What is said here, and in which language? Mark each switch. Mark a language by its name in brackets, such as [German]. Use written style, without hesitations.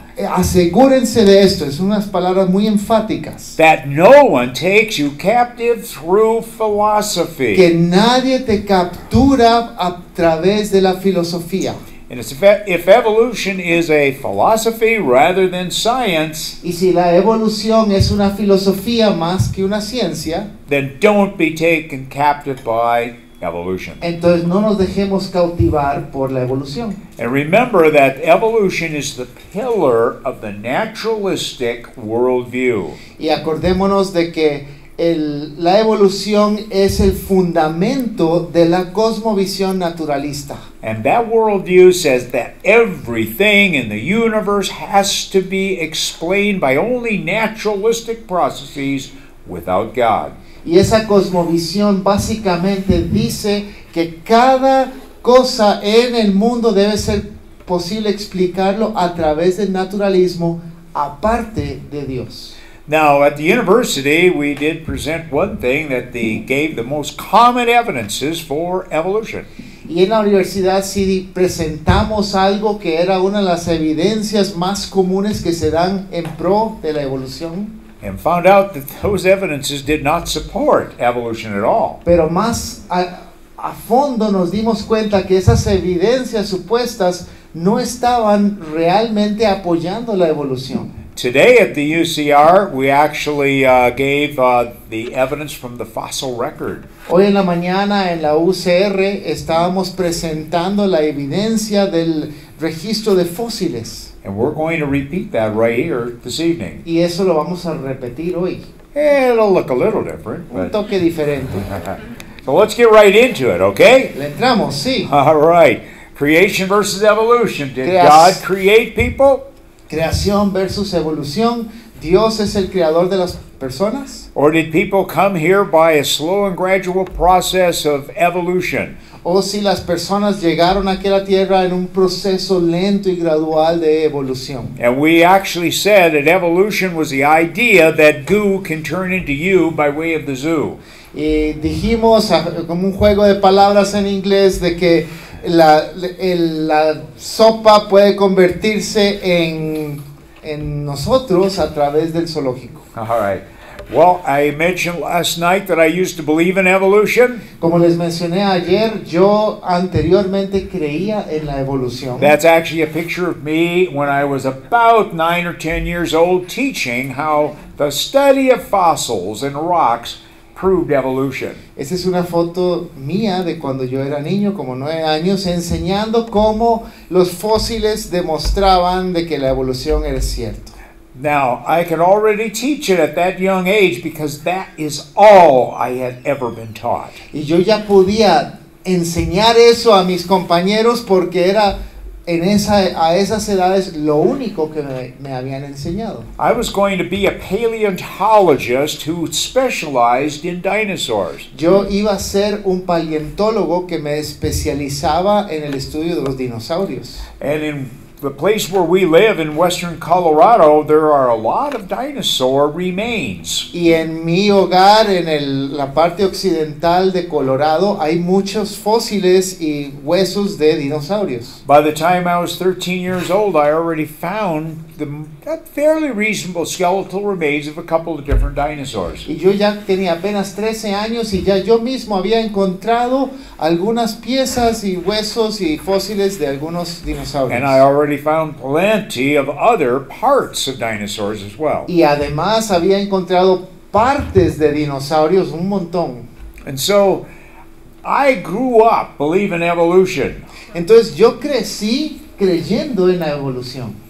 [Spanish] Asegúrense de esto, es unas palabras muy enfáticas. [English] That no one takes you captive through philosophy. [Spanish] Que nadie te captura a través de la filosofía. [English] And if evolution is a philosophy rather than science, [Spanish] y si la evolución es una filosofía más que una ciencia, [English] then don't be taken captive by evolution. [Spanish] Entonces no nos dejemos cautivar por la evolución. [English] And remember that evolution is the pillar of the naturalistic worldview. [Spanish] Y acordémonos de que la evolución es el fundamento de la cosmovisión naturalista. [English] And that worldview says that everything in the universe has to be explained by only naturalistic processes without God. [Spanish] Y esa cosmovisión básicamente dice que cada cosa en el mundo debe ser posible explicarlo a través del naturalismo aparte de Dios. [English] Now, at the university, we did present one thing that gave the most common evidences for evolution. [Spanish] Y en la universidad sí presentamos algo que era una de las evidencias más comunes que se dan en pro de la evolución. [English] And found out that those evidences did not support evolution at all. [Spanish] Pero más a fondo nos dimos cuenta que esas evidencias supuestas no estaban realmente apoyando la evolución. [English] Today at the UCR, we actually gave the evidence from the fossil record. [Spanish] Hoy en la mañana en la UCR estábamos presentando la evidencia del registro de fósiles. [English] And we're going to repeat that right here this evening. [Spanish] Y eso lo vamos a repetir hoy. [English] It'll look a little different. [Spanish] Un toque diferente. [English] So let's get right into it, okay? [Spanish] Le entramos, sí. [English] All right. Creation versus evolution. Did God create people? [Spanish] Creación versus evolución. ¿Dios es el creador de las personas? [English] Or did people come here by a slow and gradual process of evolution? [Spanish] O si las personas llegaron aquí a la tierra en un proceso lento y gradual de evolución. [English] And we actually said that evolution was the idea that goo can turn into you by way of the zoo. [Spanish] Y dijimos como un juego de palabras en inglés de que la sopa puede convertirse en nosotros a través del zoológico. [English] All right. Well, I mentioned last night that I used to believe in evolution. [Spanish] Como les mencioné ayer, yo anteriormente creía en la evolución. [English] That's actually a picture of me when I was about 9 or 10 years old, teaching how the study of fossils and rocks proved evolution. [Spanish] Esa es una foto mía de cuando yo era niño, como 9 años, enseñando cómo los fósiles demostraban de que la evolución era cierta. [English] Now, I could already teach it at that young age because that is all I had ever been taught. [Spanish] Y yo ya podía enseñar eso a mis compañeros porque era a esas edades lo único que me habían enseñado. [English] I was going to be a paleontologist who specialized in dinosaurs. [Spanish] Yo iba a ser un paleontólogo que me especializaba en el estudio de los dinosaurios. [English] And in the place where we live in western Colorado, there are a lot of dinosaur remains. [Spanish] Y en mi hogar, en la parte occidental de Colorado, hay muchos fósiles y huesos de dinosaurios. [English] By the time I was 13 years old, I already found the fairly reasonable skeletal remains of a couple of different dinosaurs. [Spanish] Y yo ya tenía apenas 13 años y ya yo mismo había encontrado algunas piezas y huesos y fósiles de algunos dinosaurios. [English] And I already found plenty of other parts of dinosaurs as well. [Spanish] Y además había encontrado partes de dinosaurios un montón. [English] And so I grew up believing evolution. [Spanish] Entonces yo crecí creyendo en la evolución.